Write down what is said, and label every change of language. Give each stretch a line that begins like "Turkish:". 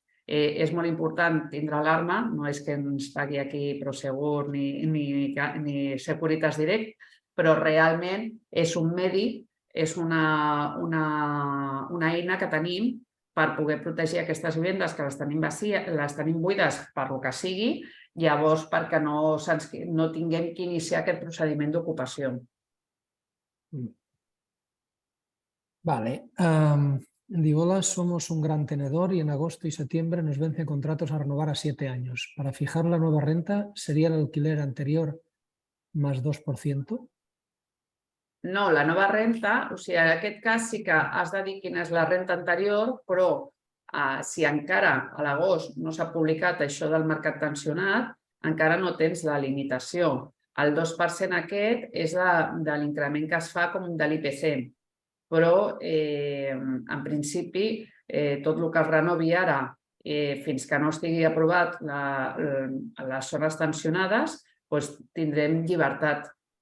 Catalan: És molt important tindre alarma, no és que ens pagui aquí Prosegur ni Securitas Direct, però realment és un medi, és una eina que tenim per poder protegir aquestes vivendes que les tenim buides per lo que sigui, llavors perquè no tinguem que iniciar aquest procediment d'ocupació. Vale.
Spanish: Diu, hola, somos un gran tenedor y en agosto y septiembre nos vencen contratos a renovar a 7 años. Para fijar la nueva renta, ¿sería el alquiler anterior más 2%?
Catalan: No, la nova renta, o sigui, en aquest cas sí que has de dir quina és la renta anterior, però si encara a l'agost no s'ha publicat això del mercat tensionat, encara no tens la limitació. El 2% aquest és de l'increment que es fa com de l'IPC, però en principi tot el que es renovi ara fins que no estigui aprovat les zones tensionades, tindrem llibertat.